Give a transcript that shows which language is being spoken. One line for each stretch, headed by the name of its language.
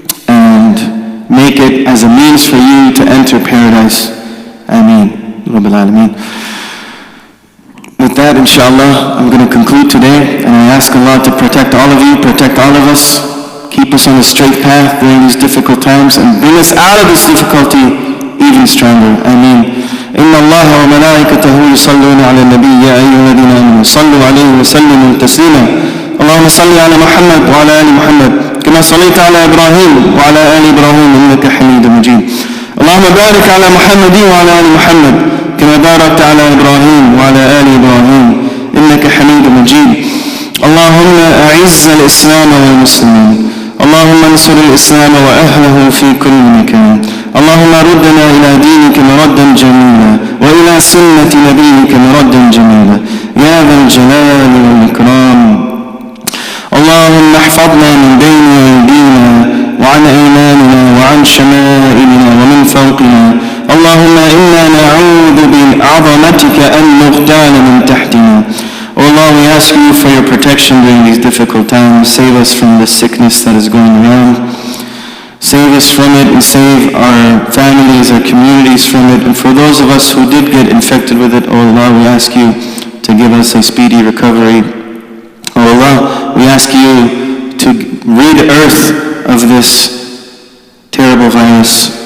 English: and make it as a means for you to enter paradise. Ameen. Rabbil Alameen. With that, inshallah, I'm going to conclude today, and I ask Allah to protect all of you, protect all of us, keep us on the straight path during these difficult times, and bring us out of this difficulty even stronger. Ameen.
Arabic: إن الله وملائكته يصلون على النبي يا أيها الذين آمنوا صلوا عليه وسلموا تسليما اللهم صل على محمد وعلى آل محمد كما صليت على إبراهيم وعلى آل إبراهيم إنك حميد مجيد اللهم بارك على محمد وعلى آل محمد كما باركت على إبراهيم وعلى آل إبراهيم إنك حميد مجيد اللهم أعز الإسلام والمسلمين اللهم انصر الإسلام وأهله في كل مكان اللهم ردنا إلى دينك مردا جميلا وإلى سنة نبيك مردا جميلا يا ذا الجلال والإكرام اللهم احفظنا من بين أيدينا وعن أيماننا وعن شمائلنا ومن فوقنا اللهم إنا نعوذ بعظمتك أن نغتال من تحتنا
English: Oh Allah, we ask you for your protection during these difficult times. Save us from the sickness that is going around. Save us from it and save our families, our communities from it. And for those of us who did get infected with it, oh Allah, we ask you to give us a speedy recovery. Oh Allah, we ask you to rid earth of this terrible virus.